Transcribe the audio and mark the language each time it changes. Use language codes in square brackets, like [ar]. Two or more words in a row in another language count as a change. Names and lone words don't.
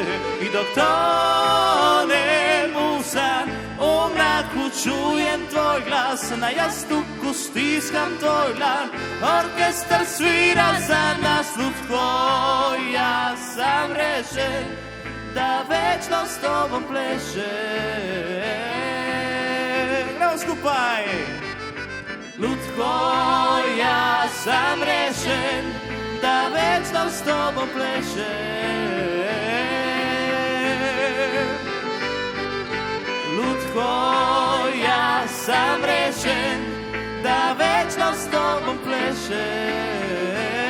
[sr] I dok tonem u san, u mraku čujem tvoj glas, na jastuku stiskam tvoj dlan, orkestar svira za nas. Lutko, ja sam rešen da večno s tobom plešem. [sl] Gremo skupaj! [sr] Lutko, ja sam rešen da večno s tobom plešem. Lutko, ja sam rešen da večno s tobom plešem.